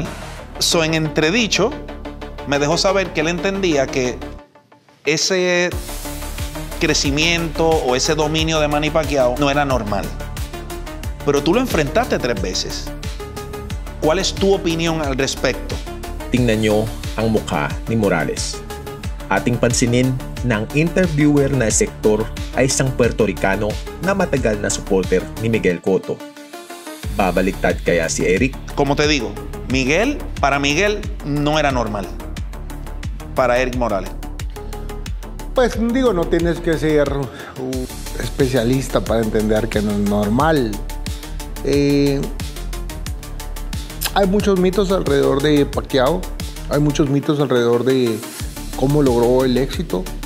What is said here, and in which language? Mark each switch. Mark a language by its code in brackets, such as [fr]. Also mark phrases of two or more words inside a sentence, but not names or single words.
[es] So, en entredicho, me dejó saber que él entendía que ese crecimiento o ese dominio de Manny Pacquiao no era normal. Pero tú lo enfrentaste 3 veces. ¿Cuál es tu opinión al respecto? [tl] Tingnan nyo ang mukha ni Morales. Ating pansinin na ang interviewer na sektor ay isang Puerto Ricano na matagal na supporter ni Miguel Cotto. Babaliktad kaya si Eric? [es] Como te digo, para Miguel no era normal. Para Eric Morales. Pues digo, no tienes que ser un especialista para entender que no es normal. Hay muchos mitos alrededor de Pacquiao, hay muchos mitos alrededor de cómo logró el éxito.